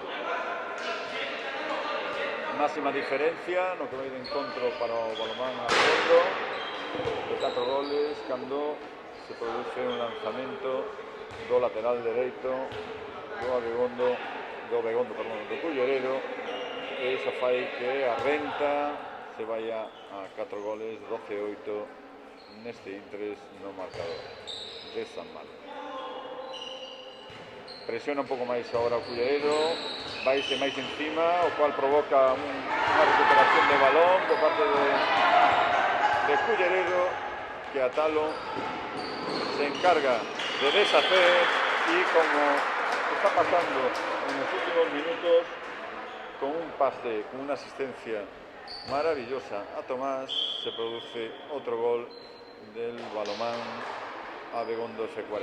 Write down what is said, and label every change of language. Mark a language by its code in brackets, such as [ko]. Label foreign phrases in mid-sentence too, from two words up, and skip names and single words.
[gl] Máxima diferencia no que vai de encontro para o balonmán Abegondo de 4 goles cando se produce un lanzamento do lateral dereito do Abegondo, do Culleredo, e iso fai que a renta se vaya a 4 goles, 12-8 neste intres no marcador de San Marcos. Presiona un pouco máis agora o Culleredo, vaise máis encima, o cual provoca unha recuperación de balón por parte de Culleredo, que a Talo se encarga de deshacer, [es] e como está pasando en los últimos minutos, con un pase, con una asistencia maravillosa a Tomás, se produce otro gol del balomán Abegondo F40.